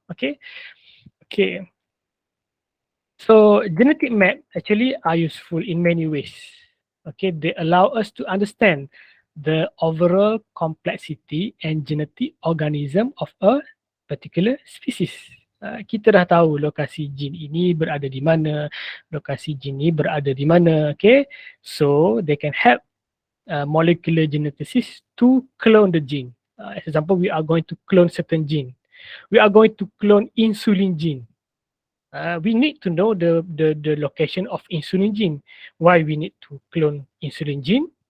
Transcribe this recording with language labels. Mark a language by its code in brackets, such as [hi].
[en] Okay, okay. So genetic map actually are useful in many ways. Okay, they allow us to understand the overall complexity and genetic organism of a particular species. [ms] Kita dah tahu lokasi jin ini berada di mana, lokasi jin ini berada di mana. [en] Okay, so they can help molecular geneticists to clone the gene. As example, we are going to clone certain gene. We are going to clone insulin gene. We need to know the location of insulin gene. Why we need to clone insulin gene?